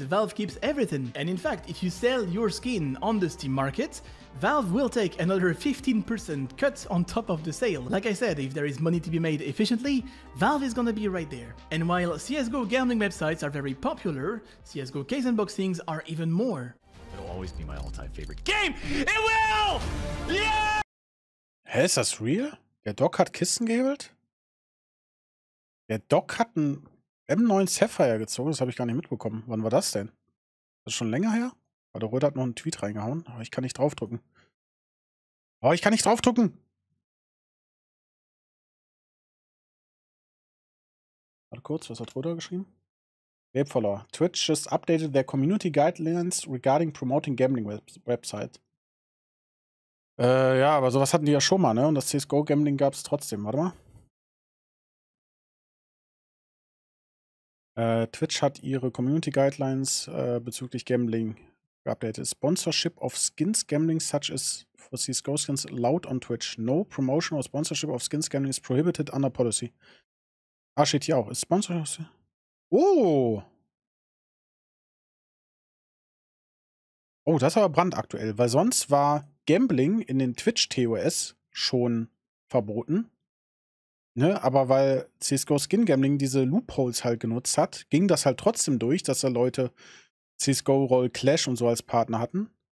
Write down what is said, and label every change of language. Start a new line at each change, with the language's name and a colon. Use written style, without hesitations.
English: Valve keeps everything. And in fact, if you sell your skin on the Steam market, Valve will take another 15% cut on top of the sale. Like I said, if there is money to be made efficiently, Valve is gonna be right there. And while CSGO gambling websites are very popular, CSGO case unboxings are even more. It'll always be my all-time favorite game. It will! Yeah!
German: Hä, ist das real? Der Doc hat Kisten gehebelt? Der Doc hat einen M9 Sapphire gezogen, das habe ich gar nicht mitbekommen. Wann war das denn? Das ist schon länger her? Der Röder hat noch einen Tweet reingehauen, aber ich kann nicht draufdrücken. Oh, ich kann nicht draufdrücken! Warte kurz, was hat Röder geschrieben? Webfollower.
English: Twitch just updated their community guidelines regarding promoting gambling website.
German: Ja, aber sowas hatten die ja schon mal, ne? Und das CSGO-Gambling gab es trotzdem. Warte mal. Twitch hat ihre Community Guidelines bezüglich Gambling geupdatet.
English: Sponsorship of skins gambling such as for CSGO skins allowed on Twitch. No promotion or sponsorship of skins gambling is prohibited under policy.
German: Ah, steht hier auch. Ist Sponsorship. Oh! Oh, das ist aber brandaktuell, weil sonst war Gambling in den Twitch-TOS schon verboten. Ne? Aber weil CSGO Skin Gambling diese Loopholes halt genutzt hat, ging das halt trotzdem durch, dass da Leute CSGO Roll Clash und so als Partner hatten.